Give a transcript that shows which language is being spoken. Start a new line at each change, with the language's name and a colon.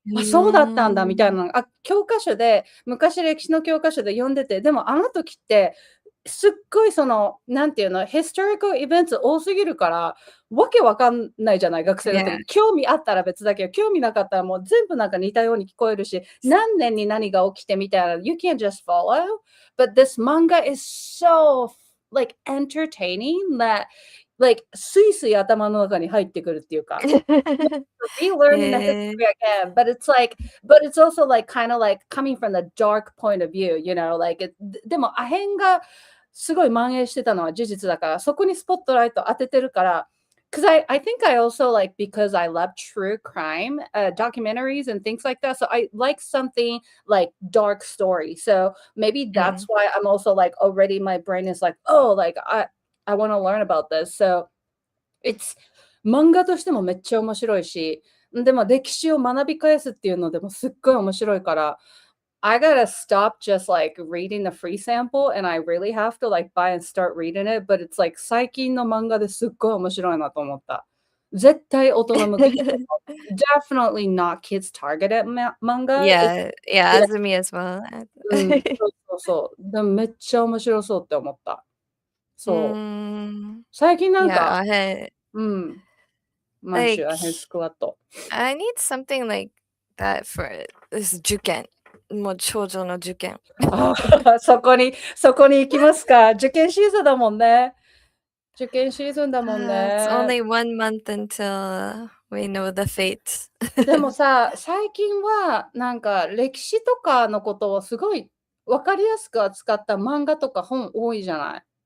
Japanese: そうだったんだみたいな。教科書で、昔歴史の教科書で読んでて、でもあの時って、すっごいその、なんていうの、
English: historical events
Japanese: 多すぎるから、わけわかんないじゃない、学生の時。興味あったら別だけど、興味なかったらもう全部なんか似たように聞こえるし、何年に何が起きてみたいな、
English: you can't just follow. But this manga is so like entertaining that like
Japanese: スイスイ頭の中に入ってくるっていうか。
English: relearning the history again, but it's also like kind of like coming from the dark point of view, you know, like
Japanese: でもアヘンがすごい蔓延してたのは事実だから、そこにスポットライト当ててるから、
English: because I think I also like because I love true crime documentaries and things like that. So I like something like dark story. So maybe that's why I'm also like already my brain is like, oh, like I want to learn about this. So it's
Japanese: 漫画としてもめっちゃ面白いし、でも歴史を学び返すっていうのでもすっごい面白いから、
English: I gotta stop just like reading the free sample and I really have to like buy and start reading it, but it's like
Japanese: 最近の漫画ですっごい面白いなと思った。絶対大人向け。
English: Definitely not kids targeted manga. Yeah, as me as well.
Japanese: そう。でもめっちゃ面白そうって思った。そう。最近なんか、満州アヘンスクワット。
English: I need something like that for this 受験。
Japanese: もう少女の受験。そこに行きますか。受験シーズンだもんね。
English: It's only 1 month until we know the fate.
Japanese: でもさ、最近はなんか歴史とかのことをすごい分かりやすく扱った漫画とか本多いじゃない。